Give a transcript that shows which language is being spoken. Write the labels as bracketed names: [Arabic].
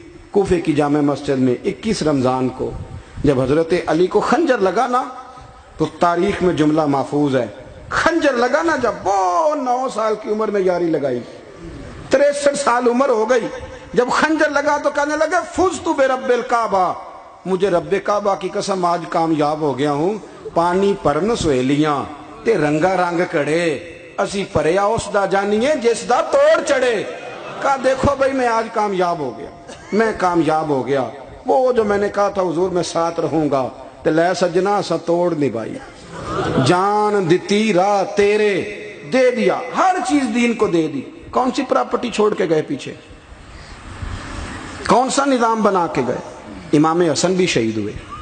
[Urdu] کوفے کی جامع مسجد میں 21 رمضان کو جب حضرت علی کو خنجر لگا نا، تو تاریخ میں جملہ محفوظ ہے، خنجر لگا نا جب، وہ 9 سال کی عمر میں یاری لگائی، 63 سال عمر ہو گئی. جب خنجر لگا تو کہنے لگے فزت برب الکعبہ، مجھے رب کعبہ کی قسم آج کامیاب ہو گیا ہوں. [Punjabi] پانی پرن سہیلیاں تے رنگا رنگ کڑے، اسی پریا اس دا جانیے جس دا توڑ چڑھے. [Urdu] کہا دیکھو بھائی میں آج کامیاب ہو گیا، میں کامیاب ہو گیا. وہ جو میں نے کہا تھا حضور میں ساتھ رہوں گا، [Punjabi] تے لے سجنا سا توڑ نبھائی، جان دیتی راہ تیرے دے دیا، [Urdu] ہر چیز دین کو دے دی. کون سی پراپرٹی چھوڑ کے گئے پیچھے؟ کون سا نظام بنا کے گئے؟ امام حسن بھی شہید ہوئے.